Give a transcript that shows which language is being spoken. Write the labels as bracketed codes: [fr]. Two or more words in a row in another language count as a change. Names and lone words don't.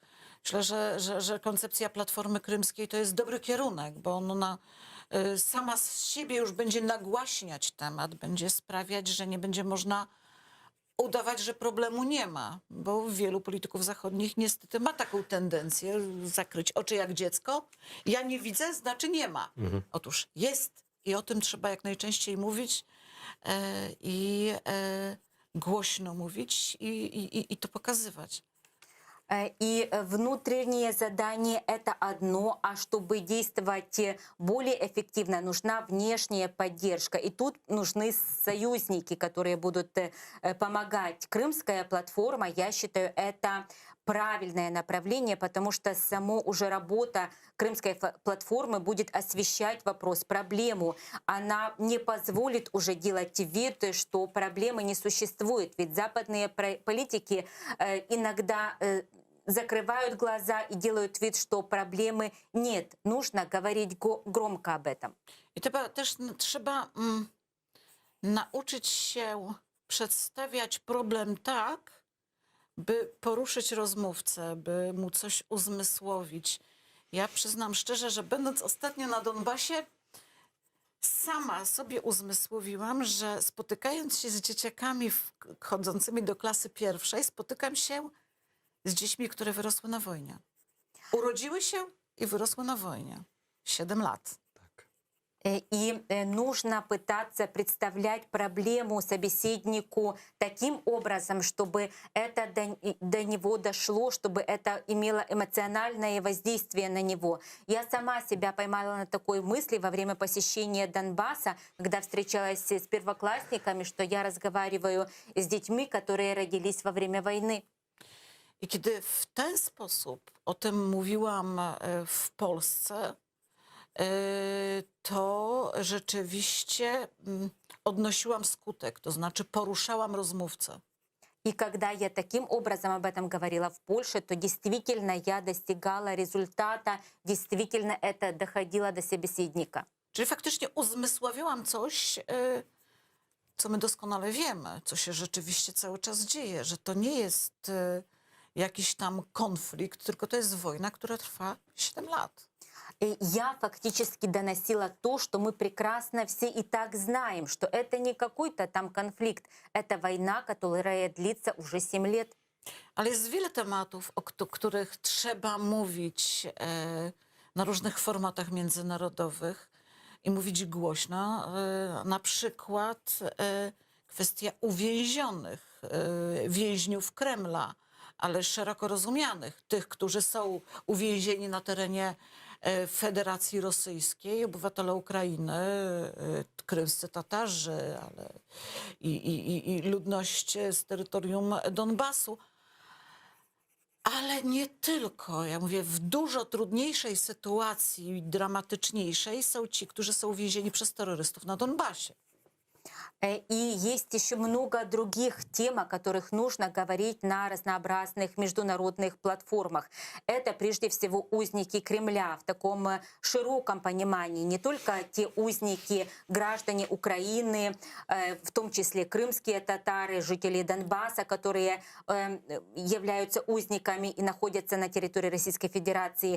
[pl] Myślę, że koncepcja Platformy Krymskiej to jest dobry kierunek, bo ona sama z siebie już będzie nagłaśniać temat, będzie sprawiać, że nie będzie można udawać, że problemu nie ma, bo wielu polityków zachodnich niestety ma taką tendencję zakryć oczy jak dziecko. Ja nie widzę, znaczy nie ma. Otóż jest i o tym trzeba jak najczęściej mówić i głośno mówić i to pokazywać. [ru] И внутреннее задание — это одно, а чтобы действовать более эффективно, нужна внешняя поддержка. И тут нужны союзники, которые будут помогать. Крымская платформа, я считаю, это правильное направление, потому что само уже работа Крымской платформы будет освещать вопрос, проблему. Она не позволит уже делать вид, что проблемы не существует. Ведь западные политики иногда закрывают глаза и делают вид, что проблемы нет. Нужно говорить громко об этом. [pl] I też trzeba nauczyć się przedstawiać problem tak, by poruszyć rozmówcę, by mu coś uzmysłowić. Ja przyznam szczerze, że będąc ostatnio na Donbasie, sama sobie uzmysłowiłam, że spotykając się z dzieciakami chodzącymi do klasy pierwszej, spotykam się z dziećmi, które wyrosły na wojnie. Urodziły się i wyrosły na wojnie. 7 lat. [ru] И нужно пытаться представлять проблему собеседнику таким образом, чтобы это до него дошло, чтобы это имело эмоциональное воздействие на него. Я сама себя поймала на такой мысли во время посещения Донбасса, когда встречалась с первоклассниками, что я разговариваю с детьми, которые родились во время войны. [pl] I kiedy w ten sposób o tym mówiłam w Polsce, to rzeczywiście odnosiłam skutek, to znaczy poruszałam rozmówcę. [ru] И когда я таким образом об этом говорила в Польше, то действительно я достигала результата, действительно это доходило до собеседника. [pl] Czyli faktycznie uzmysławiałam coś, co my doskonale wiemy, co się rzeczywiście cały czas dzieje, że to nie jest jakiś tam konflikt, tylko to jest wojna, która trwa 7 lat. [ru] И я фактически доносила то, что мы прекрасно все и так знаем, что это не какой-то там конфликт, это война, которая длится уже 7 лет. [pl] Ale jest wiele tematów, o których trzeba mówić na różnych formatach międzynarodowych i mówić głośno. Na przykład kwestia uwięzionych więźniów Kremla, ale szeroko rozumianych, tych, którzy są uwięzieni na terenie Federacji Rosyjskiej, obywatele Ukrainy, krymscy Tatarzy, ale i ludność z terytorium Donbasu. Ale nie tylko. Ja mówię, w dużo trudniejszej sytuacji, dramatyczniejszej są ci, którzy są uwięzieni przez terrorystów na Donbasie. [ru] И есть еще много других тем, о которых нужно говорить на разнообразных международных платформах. Это прежде всего узники Кремля в таком широком понимании. Не только те узники, граждане Украины, в том числе крымские татары, жители Донбасса, которые являются узниками и находятся на территории Российской Федерации.